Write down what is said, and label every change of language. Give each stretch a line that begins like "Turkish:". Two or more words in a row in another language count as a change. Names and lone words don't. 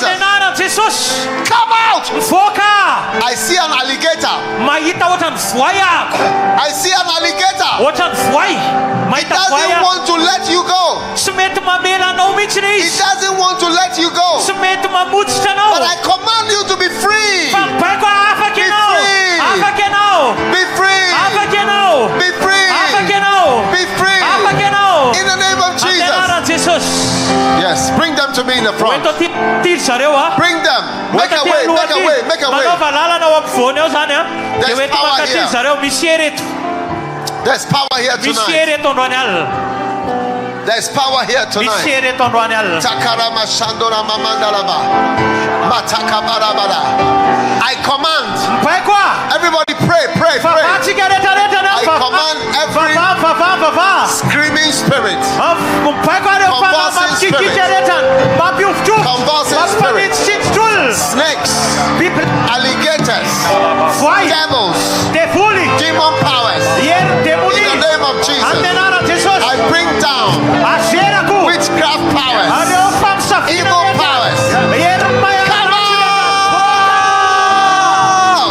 Malagasy: amin'ny anaran'i Jesosy.
English: come out.
Malagasy: mivoaka.
English: I see an alligator.
Malagasy: mahita ohatrany voay ako.
English: I see an alligator.
Malagasy: ohatrany voay.
English: It
Malagasy: mahita voay
English: doesn't
Malagasy: ako.
English: want to let you go.
Malagasy: tsy mety mamela anao mihitsy le
English: It
Malagasy: izy.
English: doesn't want to let you go.
Malagasy: tsy mety mamotsitra anao.
English: But I command you to be free.
Malagasy: fa mibaiko afaka ianao.
English: free.
Malagasy: afaka ianao.
English: Be free.
Malagasy: afaka ianao.
English: Be free.
Malagasy: afaka ianao.
English: Be free.
Malagasy: afaka ianao.
English: In the name of
Malagasy: amin'ny
English: Jesus.
Malagasy: anaran'i Jesosy.
English: Yes, bring them to me in the front.
Malagasy: oento tiry zareo a.
English: Bring them. Make a way. Make a way. Make a way.
Malagasy: manaova lalana ao ampovoany ao zany a. dia
English: There's
Malagasy: oento
English: power
Malagasy: mankatily
English: here.
Malagasy: zareo misy hereto.
English: There's power here
Malagasy: misy
English: tonight.
Malagasy: hereto androany alina.
English: There's power here
Malagasy: misy
English: tonight.
Malagasy: hereto androany alina. Takara mashandora mamandalaba. Matakabarabara.
English: I command.
Malagasy: mibaiko a.
English: Everybody pray.
Malagasy: vavatsika rehetrarehetra
English: I command every
Malagasy: vava
English: screaming spirit,
Malagasy: mibaiko areo
English: Convulsing
Malagasy: mamikikika
English: spirit.
Malagasy: rehetrany mampiofitrovitra
English: Convulsing spirit, snakes, alligators, devils, demon powers. In the name of Jesus, I bring down witchcraft powers, evil powers. Come out!